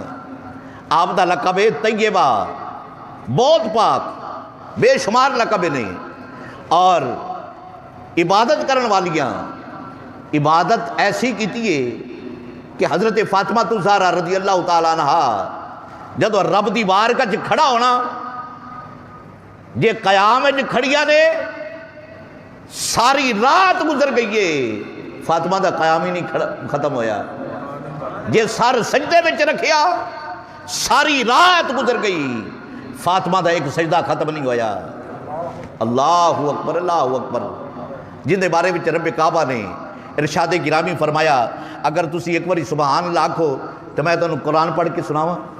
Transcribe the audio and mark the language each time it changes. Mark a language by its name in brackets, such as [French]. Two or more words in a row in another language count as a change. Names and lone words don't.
[Punjabi] آپ دا لقب طیبہ، بہت پاک، بے شمار لقب نہیں۔ اور عبادت کرن والیاں، عبادت ایسی کیتی ہے کہ حضرت فاطمہ الزہرا [Arabic] رضی اللہ تعالیٰ عنہ [Punjabi] جدو رب دی بارگاہ وچ کھڑا ہونا، جے قیام وچ کھڑیا نے ساری رات گزر گئی ہے، فاطمہ دا قیام ہی نہیں ختم ہویا۔ جے سر سجدے وچ رکھیا ساری رات گزر گئی، فاطمہ دا ایک سجدہ ختم نہیں ہویا۔ [Arabic] اللہ اکبر، اللہ اکبر۔ [Punjabi] جن دے بارے وچ رب کعبہ نے ارشاد گرامی فرمایا اگر تسی ایک باری [Arabic] سبحان اللہ [Punjabi] آکھو تو میں تانوں قرآن پڑھ کے سناواں۔